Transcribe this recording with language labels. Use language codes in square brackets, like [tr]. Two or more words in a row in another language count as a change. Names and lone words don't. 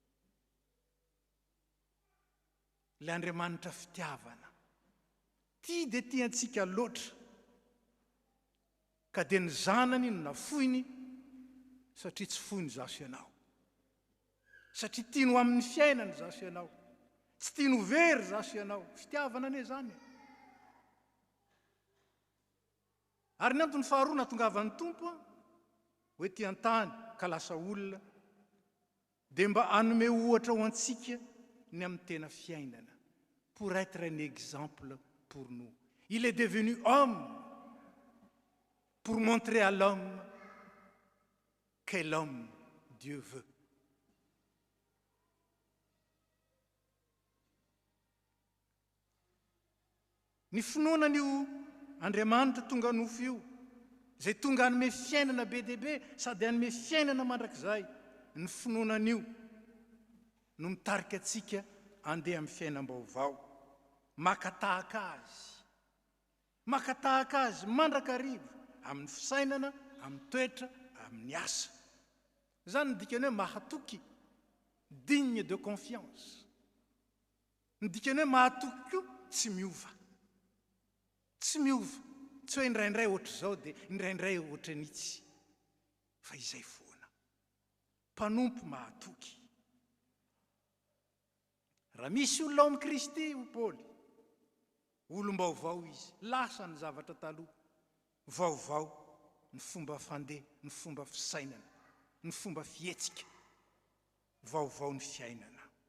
[mg] Ilay Andriamanitra fitiavana tia dia tiantsika loatra, ka dia ny zanany no nafoiny satria tsy foiny zaso ianao, satria tiano amin'ny fiainany zaso ianao, tsy tiano very zaso ianao. Fitiavana ane zany. Ary ny antony faharoa nahatongavan'ny Tompo hoe tian-tany ka lasa olona dia mba hanome ohatra ho antsika ny amin'ny tena fiainana, [fr] pour être un exemple pour nous. Il est devenu homme pour montrer à l'homme quel homme Dieu veut. [mg] Ny finoanan'io Andriamanitra tonga nofo io, zay tonga hanome fiainana be dia be sady hanome fiainana mandrakizay, ny finoanan'io no mitarika atsika handeha amin'ny fiainam-baovao, makatahaka azy mandrakariva amin'ny fisainana, amin'ny toetra, amin'ny asa. Zany ny dikany hoe mahatoky, [fr] digne de confiance. [mg] Ny dikany hoe mahatoky koa tsy miova. Tsy miova, tsy hoe indraindray ohatra zao dia indraindray ohatra nitsy, fa izay foana. Mpanompo mahatoky. Raha misy olona ao amin'ny Kristy ho Paoly, olom-baovao izy, lasa ny zavatra taloha, vaovao ny fomba fandeha, ny fomba fisainana, ny fomba fietsika, vaovao ny fiainana.